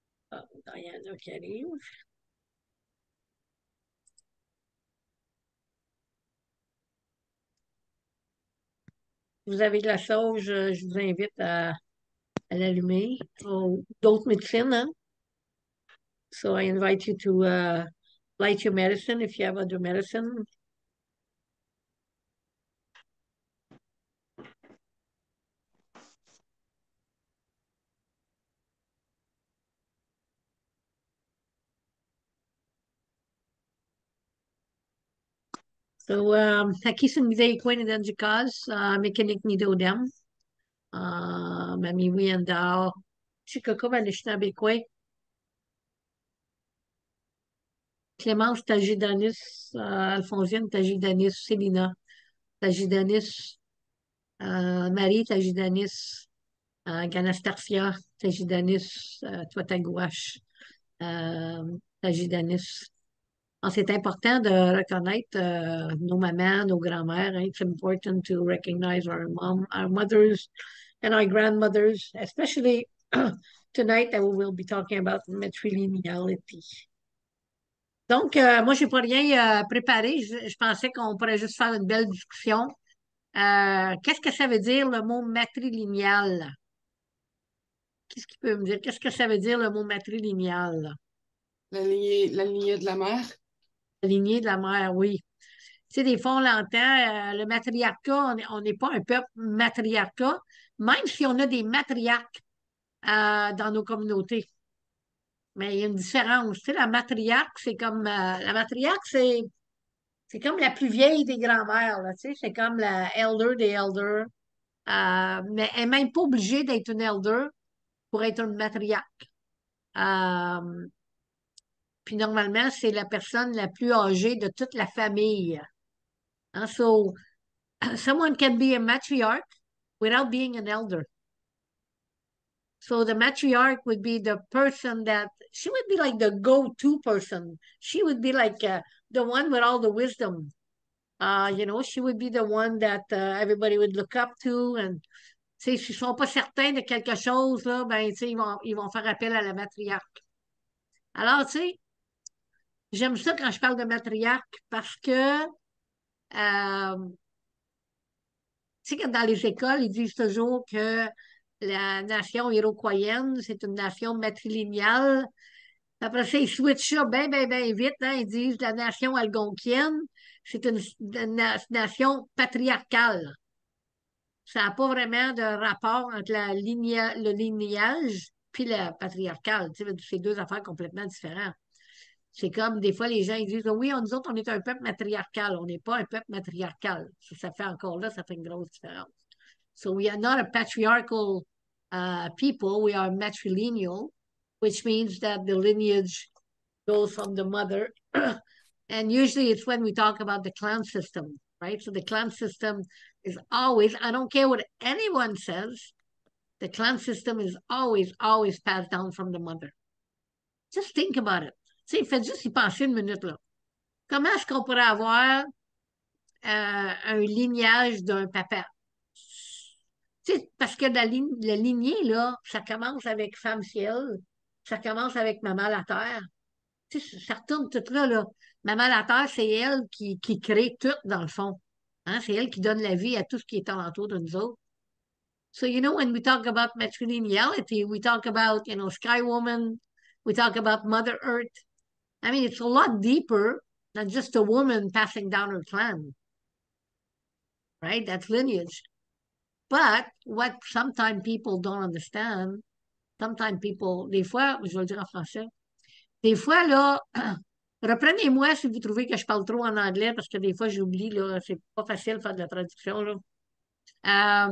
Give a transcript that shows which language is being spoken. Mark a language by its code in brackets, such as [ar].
[fr] Ah, Diana qui arrive. Vous avez de la sauge, je vous invite à l'allumer. Ou d'autres médecines, hein? [en] So I invite you to light your medicine if you have other medicine. So, aquí sumidey ko ni dan jikas, mekanik ni Dodem. Mamiwi daw. Chicago malishnabi kwe. Clémence Tagidanis, Alphonsine Tagidanis, Célina Tagidanis, Marie Tagidanis, Ganastarcia Tagidanis, Toitagouache Tagidanis. [fr] C'est important de reconnaître nos mamans, nos grands-mères. Hein. [en] It's important to recognize our mom, our mothers, and our grandmothers, especially tonight that we will be talking about matrilineality. [fr] Donc, moi, je n'ai pas rien préparé. Je pensais qu'on pourrait juste faire une belle discussion. Qu'est-ce que ça veut dire le mot matrilinéal? Qu'est-ce qu'il peut me dire? Qu'est-ce que ça veut dire le mot matrilinéal? La lignée de la mère. La lignée de la mère, oui. Tu sais, des fois, on l'entend, le matriarcat, on n'est pas un peuple matriarcat, même si on a des matriarques dans nos communautés. Mais il y a une différence. Tu sais, la matriarque, c'est comme la matriarque, c'est comme la plus vieille des grands-mères, là, tu sais, c'est comme la elder des elders. Mais elle n'est même pas obligée d'être une elder pour être une matriarque. Euh, Puis normalement, c'est la personne la plus âgée de toute la famille. Hein. [en] So, someone can be a matriarch without being an elder. So the matriarch would be the person that she would be like the go-to person. She would be like the one with all the wisdom. She would be the one that everybody would look up to. And [fr] tu sais, s'ils sont pas certains de quelque chose, là, ben, tu sais, ils vont faire appel à la matriarque. Alors, tu sais, j'aime ça quand je parle de matriarque parce que, tu sais, que dans les écoles, ils disent toujours que la nation iroquoienne, c'est une nation matrilinéale. Après ça, ils switchent ça bien, bien, bien vite. Hein. Ils disent la nation algonquienne, c'est une nation patriarcale. Ça n'a pas vraiment de rapport entre le lignage puis le patriarcal. Tu sais, c'est deux affaires complètement différentes. C'est comme des fois les gens ils disent oui, nous autres, on est un peuple matriarcal. On n'est pas un peuple matriarcal. Ça fait encore là, ça fait une grosse différence. [en] So we are not a patriarchal people, we are matrilineal, which means that the lineage goes from the mother. And usually it's when we talk about the clan system, right? So the clan system is always, I don't care what anyone says, the clan system is always, always passed down from the mother. Just think about it. [fr] Tu sais, faites juste y penser une minute, là. Comment est-ce qu'on pourrait avoir un lignage d'un papa? Tu sais, parce que la lignée, là, ça commence avec Femme Ciel, ça commence avec Maman la Terre. Tu sais, ça retourne tout là, là. Maman la Terre, c'est elle qui crée tout, dans le fond. Hein? C'est elle qui donne la vie à tout ce qui est alentour de nous autres. [en] So, when we talk about matrilineality, we talk about, Sky Woman, we talk about Mother Earth. I mean, it's a lot deeper than just a woman passing down her clan, right? That's lineage. But what sometimes people don't understand, sometimes people, [fr] des fois, je vais le dire en français, des fois, là, reprenez-moi si vous trouvez que je parle trop en anglais, parce que des fois, j'oublie, là, c'est pas facile de faire de la traduction, là.